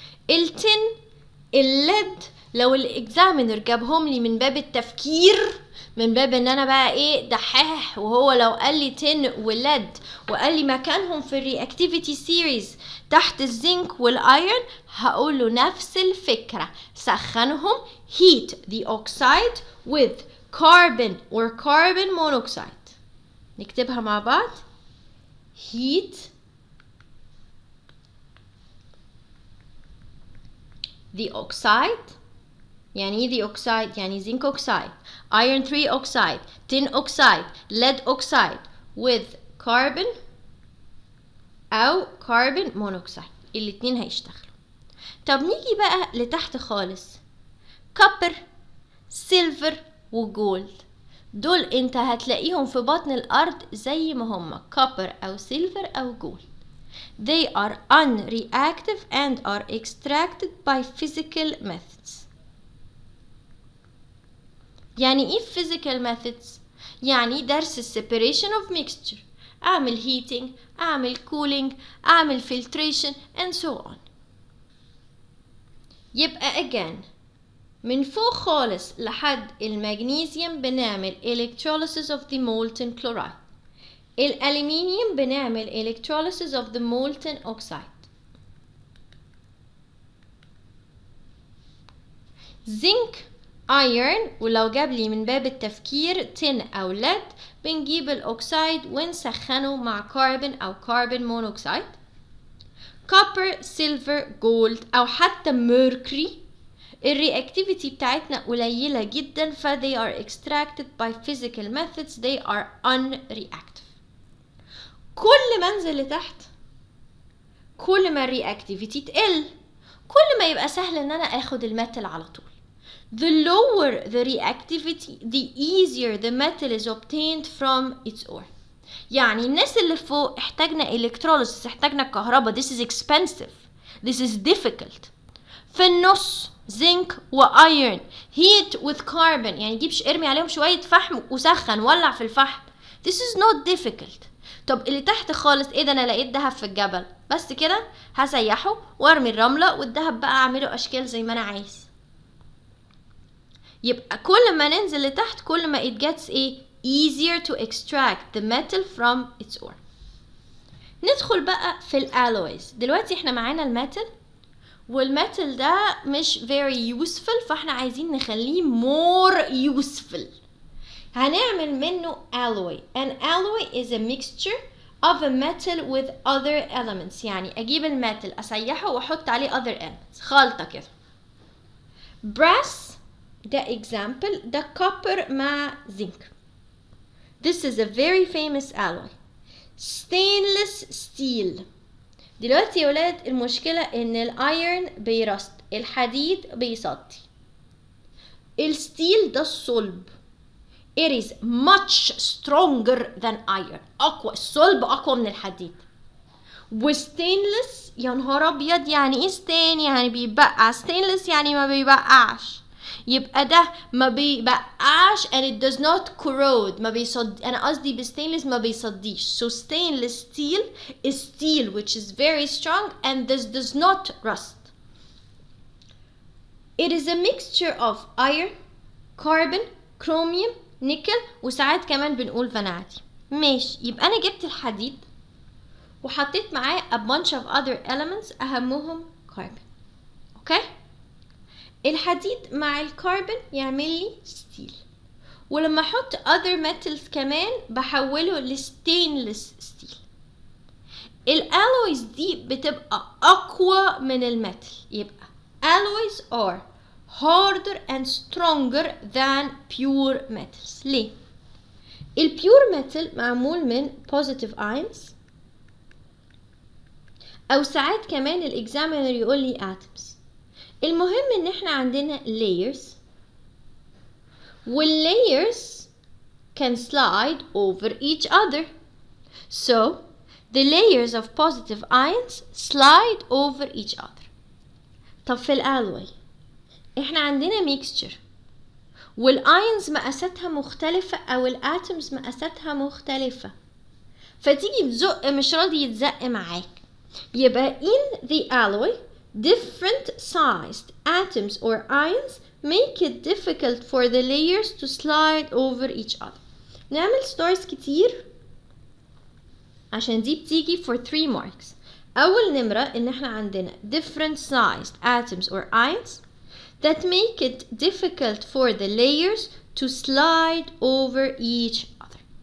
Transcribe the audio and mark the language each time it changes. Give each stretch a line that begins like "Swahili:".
Arabic: التن الليد لو الاكزامينر جابهم لي من باب التفكير، من باب ان انا بقى ايه دحاح، وهو لو قال لي تن وليد وقال لي مكانهم في الرياكتيفيتي سيريز تحت الزنك والايرن، هقول له نفس الفكرة، سخنهم
English: heat the oxide with carbon or carbon monoxide.
Arabic: نكتبها مع بعض.
English: heat the oxide،
Arabic: يعني ايه
English: the oxide؟ يعني zinc oxide، iron 3 oxide، tin oxide، lead oxide with carbon أو carbon monoxide،
Arabic: الاتنين هيشتغلوا. طب نيجي بقى لتحت خالص، copper، silver وجولد، دول انت هتلاقيهم في بطن الأرض زي ما هما copper أو silver أو جولد.
English: They are unreactive and are extracted by physical methods.
Arabic: يعني ايه physical methods؟ يعني درس
English: separation of mixture،
Arabic: اعمل heating، اعمل cooling، اعمل filtration
English: and so on.
Arabic: يبقى
English: again
Arabic: من فوق خالص لحد المغنيسيوم بنعمل
English: electrolysis of the molten chloride، الألمنيوم بنعمل electrolysis of the molten oxide،
Arabic: zinc iron ولو جاب لي من باب التفكير تن أو ليد بنجيب الأكسيد ونسخنه مع كربون أو كربون مونوكسيد، copper silver gold أو حتى mercury الرياكتيفيتي بتاعتنا قليلة جدا ف
English: they are extracted by physical methods، they are unreactive.
Arabic: كل ما انزل لتحت كل ما الرياكتيفيتي تقل، كل ما يبقى سهل ان انا اخد الميتال على طول.
English: The lower the reactivity the easier the metal is obtained from its ore.
Arabic: يعني الناس اللي فوق احتاجنا electrolysis، احتاجنا كهرباء،
English: this is expensive، this is difficult.
Arabic: في النص زنك وايرن
English: heat with carbon،
Arabic: يعني جيبش ارمي عليهم شوية فحم وسخن ولع في الفحم،
English: this is not difficult.
Arabic: طب اللي تحت خالص ايه ده؟ انا لقيت دهب في الجبل، بس كده هسيحه وارمي الرملة والدهب بقى اعمله اشكال زي ما انا عايز. يبقى كل ما ننزل لتحت كل ما
English: it gets easier to extract the metal from its ore.
Arabic: ندخل بقى في الالويز. دلوقتي احنا معانا الميتال، والميتال ده مش
English: very useful،
Arabic: فاحنا عايزين نخليه
English: more useful.
Arabic: هنعمل منه alloy.
English: An alloy is a mixture of a metal with other elements.
Arabic: يعني اجيب الميتال اسيحه واحط عليه
English: other elements،
Arabic: خلطة كده. brass ده example، ده copper مع zinc.
English: This is a very famous alloy. stainless steel.
Arabic: دلوقتي يا ولاد المشكلة ان الايرن بيرست، الحديد بيصدي. الستيل ده الصلب.
English: It is much stronger than iron.
Arabic: أقوى، الصلب أقوى من الحديد. وستينلس يا نهار أبيض، يعني إيه ستين؟ يعني بيبقع. ستينلس يعني ما بيبقعش. يبقى ده ما بيبقعش
English: and it does not corrode.
Arabic: ما بيصد، أنا قصدي بستينلس ما بيصديش.
English: So stainless steel is steel which is very strong and this does not rust. It is a mixture of iron, carbon, chromium, nickel,
Arabic: وساعات كمان بنقول
English: Vanadium.
Arabic: ماشي، يبقى انا جبت الحديد وحطيت معاه
English: a bunch of other elements
Arabic: اهمهم كاربون. اوكي، الحديد مع الكربون يعمل لي ستيل، ولما احط
English: other metals
Arabic: كمان بحوله لستينلس ستيل. الالويز دي بتبقى اقوى من الميتال، يبقى
English: alloys are harder and stronger than pure metals.
Arabic: ليه؟ البيور metal معمول من positive ions، او ساعات كمان الاكزامينر يقول لي atoms. المهم ان احنا عندنا layers، والlayers
English: can slide over each other. So the layers of positive ions slide over each other.
Arabic: طب في الالوي احنا عندنا ميكستشر، والاينز مقاساتها مختلفة او الاتومز مقاساتها مختلفة، فتيجي تزق مش راضي يتزق معاك. يبقى
English: in the alloy different sized atoms or ions make it difficult for the layers to slide over each other.
Arabic: نعمل stories كتير عشان دي بتيجي
English: for 3 marks.
Arabic: اول نمرة ان احنا عندنا
English: different sized atoms or ions that make it difficult for the layers to slide over each other.